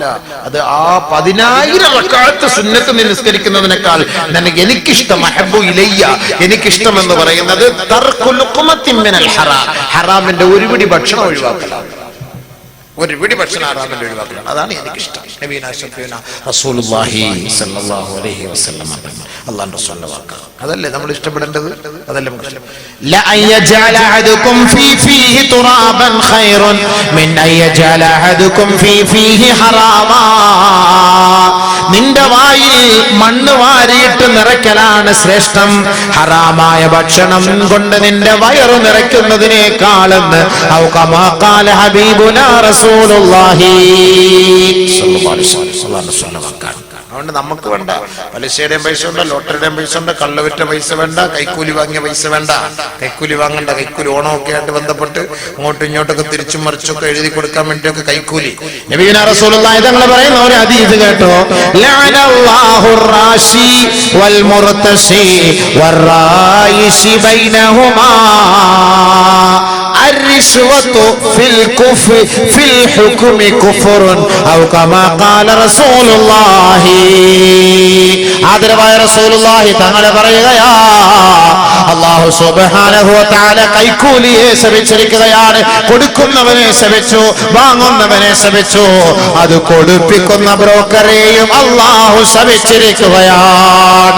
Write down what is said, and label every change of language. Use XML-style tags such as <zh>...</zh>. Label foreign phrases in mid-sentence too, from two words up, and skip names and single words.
<ml>അത് ആ 10,000 റക്അത്ത് സുന്നത്ത് നിസ്കരിക്കുന്നതിനേക്കാൾ എനിക്കിഷ്ടം,</ml> <ar>أحب إلي,</ar> <ml>എനിക്കിഷ്ടം എന്ന് പറയുന്നത്</ml> <ar>ترك لقمة من الحرام,</ar> <ml>ഹറാമിന്റെ ഒരു പിടി ഭക്ഷണം ഒഴിവാക്കലാണ്. ഒരു പിടി ഭക്ഷണം ഹറാമിന്റെ ഒഴിവാക്കലാണ്, അതാണ് എനിക്കിഷ്ടം.</ml> <ar>نبينا شفيعنا رسول الله صلى الله عليه وسلم</ar> <ml>അല്ലാഹുവിന്റെ റസൂലിന്റെ വാക്ക്. അതല്ലേ നമ്മൾ ഇഷ്ടപ്പെടേണ്ടത്, അതല്ലേ നമുക്ക് ഇഷ്ടം.</ml> <ar>لا أن يجعل أحدكم في فيه ترابا خير من أن يجعل أحدكم في فيه حراما.</ar> <ml>നിന്റെ വായിൽ മണ്ണ് വാരിയിട്ട് നിറയ്ക്കലാണ് ശ്രേഷ്ഠം ഹറാമായ ഭക്ഷണം കൊണ്ട് നിന്റെ വയറ് നിറയ്ക്കുന്നതിനേക്കാളെന്ന്</ml> <ar>أو كما قال حبيبنا رسول الله صلى الله عليه وسلم.</ar> <ml>അതുകൊണ്ട് നമുക്ക് വേണ്ട പലിശയുടെയും പൈസ ഉണ്ട്, ലോട്ടറിയുടെയും പൈസ ഉണ്ട്, കള്ളവിറ്റ പൈസ വേണ്ട, കൈക്കൂലി വാങ്ങിയ പൈസ വേണ്ട. കൈക്കൂലി വാങ്ങണ്ട, കൈക്കൂലി ഓണമൊക്കെ ആയിട്ട് ബന്ധപ്പെട്ട് അങ്ങോട്ടും ഇങ്ങോട്ടൊക്കെ തിരിച്ചും മറിച്ചൊക്കെ എഴുതി കൊടുക്കാൻ വേണ്ടിയൊക്കെ കൈക്കൂലി.</ml> <ar>نبينا رسول الله</ar> <ml>തങ്ങൾ പറയുന്ന ഒരു ഹദീസ് കേട്ടോ,</ml> <ar>لعن الله الراشي والمرتشي والرائش بينهما الرشوة في الكفر في الحكم كفر أو كما قال رسول الله.</ar> <ml>ആദരവായ റസൂലുള്ളാഹി തങ്ങൾ പറയുകയാ,</ml> <ar>الله سبحانه وتعالى</ar> <ml>കൈക്കൂലിയെ ശപിച്ചിരിക്കുകയാണ്. കൊടുക്കുന്നവനെ ശപിച്ചു, വാങ്ങുന്നവനെ ശപിച്ചു, അത് കൊടുപ്പിക്കുന്ന ബ്രോക്കറെയും അല്ലാഹു ശപിച്ചിരിക്കുകയാണ്.</ml>